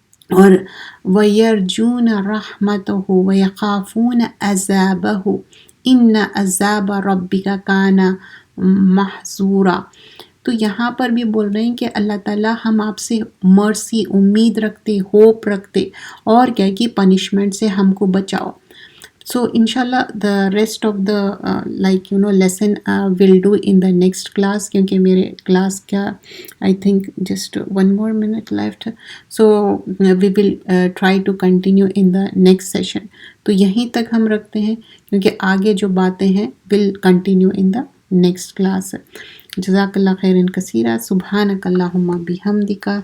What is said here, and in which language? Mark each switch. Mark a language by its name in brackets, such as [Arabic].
[Arabic] اور وَيَرْجُونَ رَحْمَتَهُ وَيَخَافُونَ عَذَابَهُ إِنَّ عَذَابَ رَبِّكَ كَانَ مَحْذُورًا. [Urdu] تو یہاں پر بھی بول رہے ہیں کہ اللہ تعالیٰ ہم آپ سے مرسی، امید رکھتے، ہوپ رکھتے، اور کیا کہ پنشمنٹ سے ہم کو بچاؤ. [English] سو انشاءاللہ the rest of the lesson will do in the next class، کیونکہ میرے کلاس کا I think just 1 more minute left. So we will try to continue in the next session. [Urdu] تو یہیں تک ہم رکھتے ہیں، کیونکہ آگے جو باتیں ہیں will continue in the next class. جزاک اللہ خیرن کثیرہ. سبحانک اللہم بحمدک،